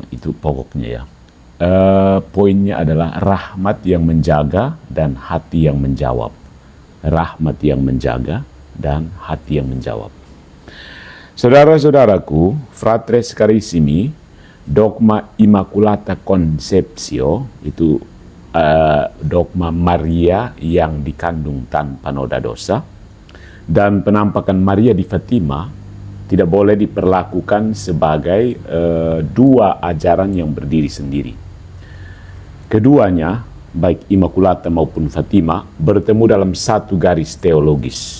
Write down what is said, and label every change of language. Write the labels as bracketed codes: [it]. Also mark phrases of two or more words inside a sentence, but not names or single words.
[id] Itu pokoknya ya. Poinnya adalah rahmat yang menjaga dan hati yang menjawab. Rahmat yang menjaga dan hati yang menjawab. Saudara-saudaraku, [la] fratres carissimi, [id] dogma [la] Immaculata Conceptio [id] itu dogma Maria yang dikandung tanpa noda dosa. Dan penampakan Maria di Fatima tidak boleh diperlakukan sebagai dua ajaran yang berdiri sendiri. Keduanya, baik Immaculata maupun Fatima, bertemu dalam satu garis teologis.